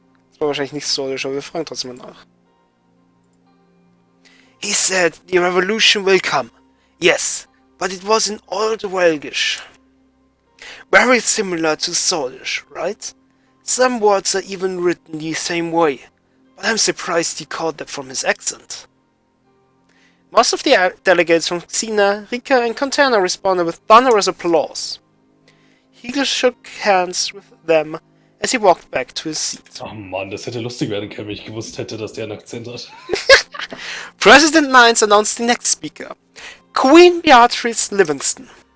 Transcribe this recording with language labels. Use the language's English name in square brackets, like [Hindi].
[German] Das war wahrscheinlich nicht Sordisch, aber wir fragen trotzdem mal nach. [English] He said the revolution will come. Yes, but it was in Old Welgish. Very similar to Sordish, right? Some words are even written the same way, but I'm surprised he caught that from his accent. Most of the delegates from Xena, Rika and Contana responded with thunderous applause. Hegel shook hands with them as he walked back to his seat. [German] Oh Mann, das hätte lustig werden können, wenn ich gewusst hätte, dass der einen Akzent hat. [English] President Nines announced the next speaker, Queen Beatrice Livingston.